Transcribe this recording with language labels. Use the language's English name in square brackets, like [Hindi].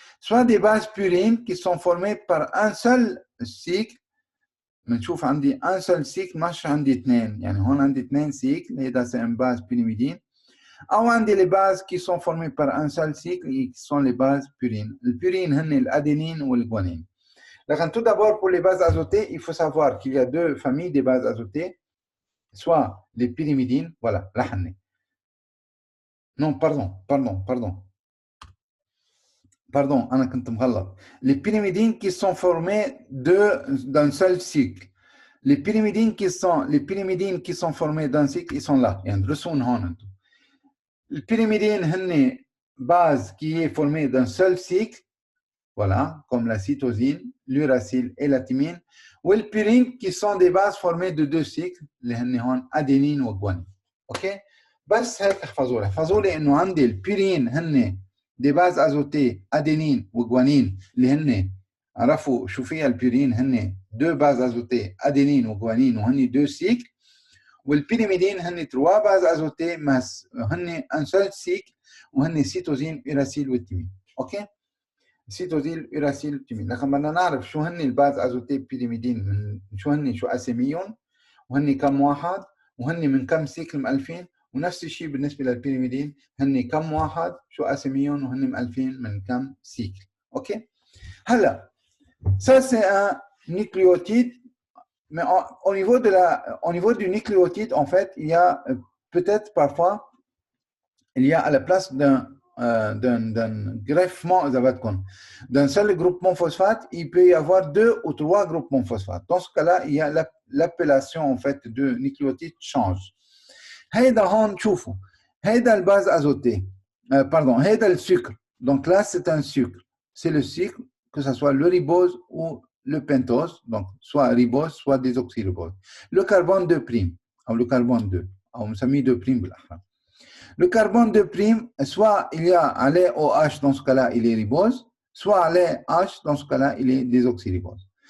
[French] Soit des bases purines qui sont formées par un seul cycle. [Arabic] بنشوف عندي [French] un seul cycle [Arabic] مش عندي اثنين يعني هون عندي [French] 2 cycles هذا c'est une base pyrimidine [Arabic] أو عندي [French] les bases qui sont formées par un seul cycle et qui sont les bases purines. Les purines [Arabic] هن الأدينين والجوانين. [French] لكن tout d'abord pour les bases azotées, il faut savoir qu'il y a 2 familles de bases azotées, soit les pyrimidines, voilà, là هن. Non, pardon, [Arabic] أنا كنت مغلط. [French] Les pyrimidines qui sont formées d'un seul cycle. Les pyrimidines qui sont formées d'un cycle, ils sont là. [Arabic] يعني درسون هون انتم. [French] Les pyrimidines هن base qui est formée d'un seul cycle, voilà, comme la cytosine, l'uracile et la thymine. Ou les purines qui sont des bases formées de 2 cycles, [Arabic] اللي هن هون أدينين وجوانين. OK؟ بس هيك احفظوا لي إنه عندي البيرين هن [French] des bases azotées adénine [Arabic] وجوانين اللي هن عرفوا شو فيها البيرين هن [French] 2 bases azotées adénine [Arabic] وجوانين وهن 2 cycles. والبيريميدين هن 3 bases azotées هن [French] un seul cycle [Arabic] وهن cytosine, uracile والثymine. اوكي؟ cytosine, uracile والثymine. لكن بدنا نعرف شو هن الباز azotées بيريميدين من شو اساميهم وهن كم واحد وهن من كم سيكل مؤلفين. ونفس الشيء بالنسبة للبيريميدين هن كم واحد شو أساميهم وهن مؤلفين من كم سيكل. [French] أوكي؟ هلا ça c'est un nucléotide, mais au niveau du nucléotide en fait il y a peut-être parfois il y a à la place d'un greffement d'un seul groupement phosphate, il peut y avoir 2 ou 3 groupements phosphate. Dans ce cas-là, il y a l'appellation en fait de nucléotide change. [Arabic] هيدا هون شوفوا هيدا الباز azotée pardon هيدا الsucre. [French] Donc là c'est un sucre, c'est le sucre, que ce soit le ribose ou le pentose, donc soit ribose soit désoxyribose. Le carbone 2' ou le carbone 2 ou [Arabic] نسميه 2' بالاحرى. [French] Le carbone 2', soit il y a allé OH, dans ce cas-là il est ribose, soit allé H, dans ce cas-là il est désoxyribose.